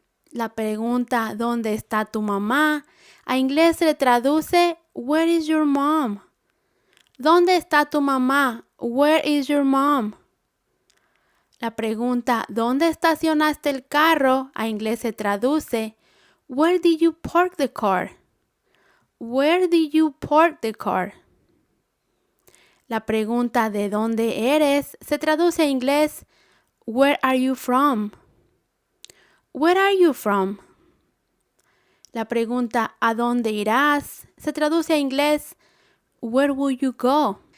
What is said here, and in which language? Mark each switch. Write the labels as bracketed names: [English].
[Spanish] La pregunta ¿dónde está tu mamá? A inglés se traduce [English] Where is your mom? [Spanish] ¿Dónde está tu mamá? [English] Where is your mom? [Spanish] La pregunta ¿dónde estacionaste el carro? A inglés se traduce [English] Where did you park the car? Where did you park the car? [Spanish] La pregunta ¿de dónde eres? Se traduce a inglés [English] Where are you from? Where are you from? [Spanish] La pregunta ¿a dónde irás? Se traduce a inglés [English] Where will you go?